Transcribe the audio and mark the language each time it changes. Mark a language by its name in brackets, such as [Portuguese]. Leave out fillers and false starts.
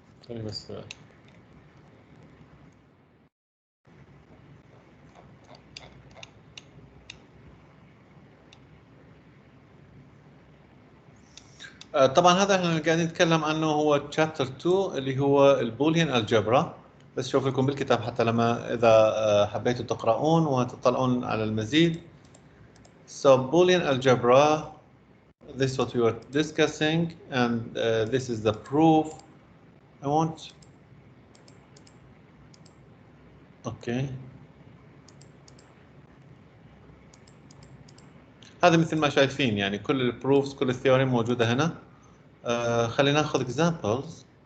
[Arabic] بس طبعا هذا احنا قاعدين نتكلم عنه هو chapter 2 اللي هو البوليان الجبرا، بس شوف لكم بالكتاب حتى لما اذا حبيتوا تقرؤون وتطلعون على المزيد. [English] So Boolean algebra, this is what we were discussing, and this is the proof I want [Arabic] اوكي هذا مثل ما شايفين يعني كل البروفز كل الثيوريم موجوده هنا. خلينا ناخذ examples.